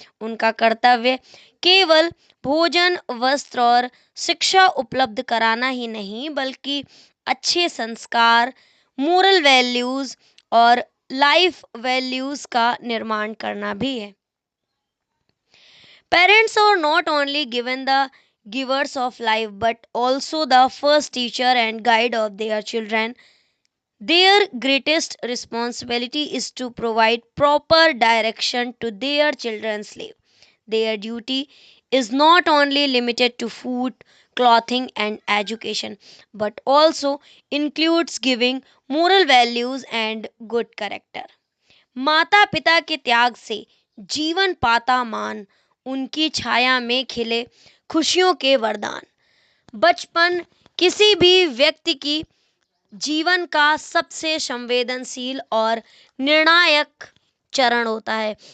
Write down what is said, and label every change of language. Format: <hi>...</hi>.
<hi>उनका कर्तव्य केवल भोजन, वस्त्र और शिक्षा उपलब्ध कराना ही नहीं बल्कि अच्छे संस्कार,</hi> <en>moral values</en> <hi>और</hi> <en>life values</en> <hi>का निर्माण करना भी है।</hi> <en>Parents are not only given the givers of life but also the first teacher and guide of their children. Their greatest responsibility is to provide proper direction to their children's life. Their duty is not only limited to food, clothing, and education, but also includes giving moral values and good character.</en> <hi>माता पिता के त्याग से जीवन पाता मान, उनकी छाया में खिले खुशियों के वरदान। बचपन किसी भी व्यक्ति की जीवन का सबसे संवेदनशील और निर्णायक चरण होता है।</hi>